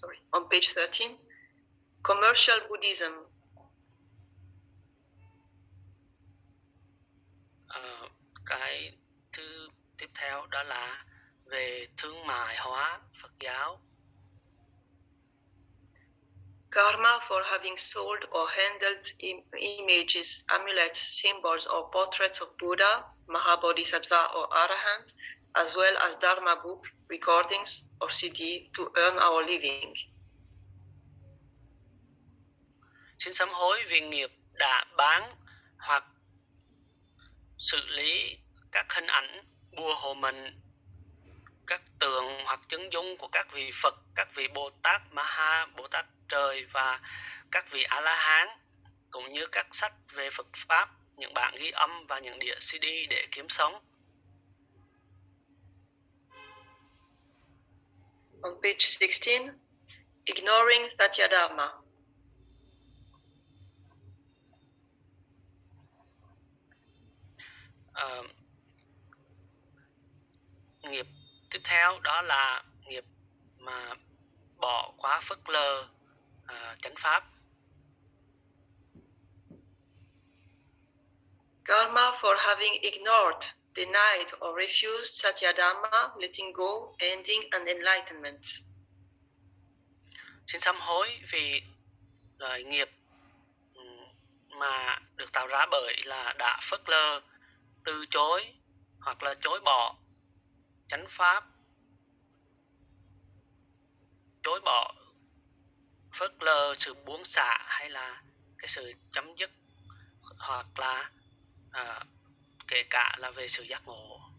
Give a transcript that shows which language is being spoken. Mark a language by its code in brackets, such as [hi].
[en] On page 13, commercial Buddhism. [vi] Cái thứ tiếp theo đó là về thương mại hóa Phật giáo. [en] Karma for having sold or handled images, amulets, symbols or portraits of Buddha, Mahabodhisattva or Arahant, as well as Dharma book, recordings or CD to earn our living. [vi] Xin sám hối vì nghiệp đã bán hoặc xử lý các hình ảnh, bùa hộ mệnh, các tượng hoặc chứng dung của các vị Phật, các vị Bồ Tát Maha, Bồ Tát Trời và các vị A-la-hán, cũng như các sách về Phật Pháp, những bản ghi âm và những đĩa CD để kiếm sống. [en] On page 16, ignoring Satyadharma. [vi] Nghiệp tiếp theo đó là nghiệp mà bỏ quá phớt lờ chánh pháp. [en] Karma for having ignored, denied or refused Satyadharma, letting go, ending and enlightenment. [vi] Xin sám hối vì lời nghiệp mà được tạo ra bởi là đã phớt lờ, từ chối hoặc là chối bỏ chánh pháp, chối bỏ, phớt lờ sự buông xả hay là cái sự chấm dứt, hoặc là kể cả là về sự giác ngộ.